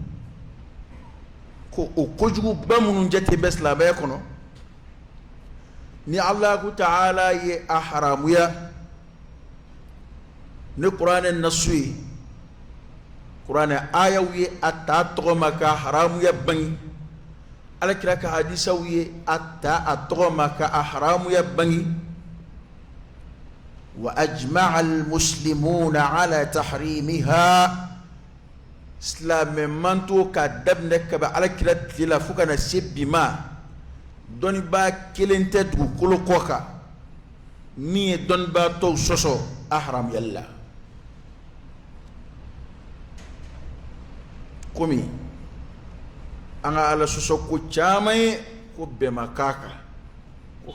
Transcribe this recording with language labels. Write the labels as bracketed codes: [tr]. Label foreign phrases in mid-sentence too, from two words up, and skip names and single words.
[bm] ko o kojuguba minnu jate bɛ silamɛya kɔnɔ ni Allahu Ta'ala ye a haramuya ni Kuranɛ nasu ye Kuranɛ ayaw ye a ta tɔgɔ ma ka haramuya bangi Alakira ka hadisaw ye a ta a tɔgɔ ma ka a haramuya bangi [ar] وأجمع المسلمون على تحريمها [bm] silamɛ manto ka daminɛ ka bɛ Alakira tile la fo ka na se bi ma dɔnnibaa kelen tɛ dugukolo kɔ kan min ye dɔnnibaa tɔw sɔsɔ a haramuyali la komi an ka ala sɔsɔ ko caman ye ko bɛn ma k'a kan ko